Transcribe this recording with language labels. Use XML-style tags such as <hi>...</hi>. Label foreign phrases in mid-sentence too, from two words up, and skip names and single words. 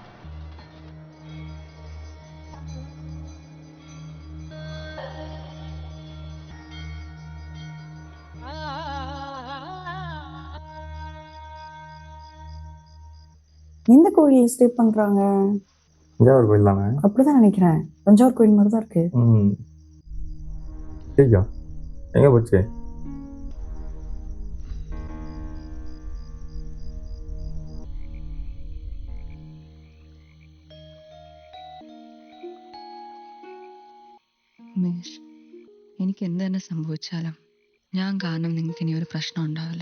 <ta>எந்த கோயில்ல ஸ்டே பண்றாங்க? தஞ்சாவூர் கோயில் தானே? அப்படிதான் நினைக்கிறேன். தஞ்சாவூர் கோயில் மாதிரி தான் இருக்கு. ஐயா எங்க போச்சு?</ta> <ml>ഉമേഷ്, എനിക്ക് എന്ത് തന്നെ സംഭവിച്ചാലും ഞാൻ കാരണം നിങ്ങൾക്ക് ഇനി ഒരു പ്രശ്നം ഉണ്ടാവില്ല.</ml>